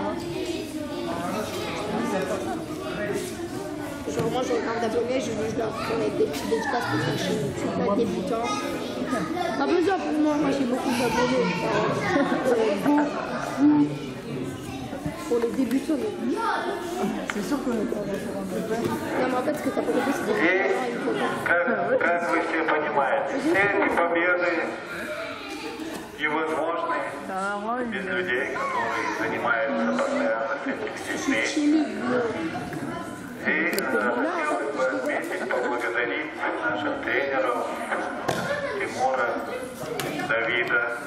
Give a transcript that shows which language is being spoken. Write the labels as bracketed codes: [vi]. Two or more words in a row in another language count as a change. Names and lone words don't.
[fr] Genre moi j'ai autant d'abonnés, je leur fais des petites dédicaces pour ma chaîne YouTube, là, débutant. Pas besoin pour moi j'ai beaucoup d'abonnés. Pour les débutants. c'est sûr qu'on est pas d'accord en fait. Non mais en fait ce que t'as pas compris c'est des [ru] И, как вы все понимаете, все эти победы невозможны без людей, которые занимаются постоянно этим стихией. И хотелось бы отметить, поблагодарить наших тренеров Тимура, Давида.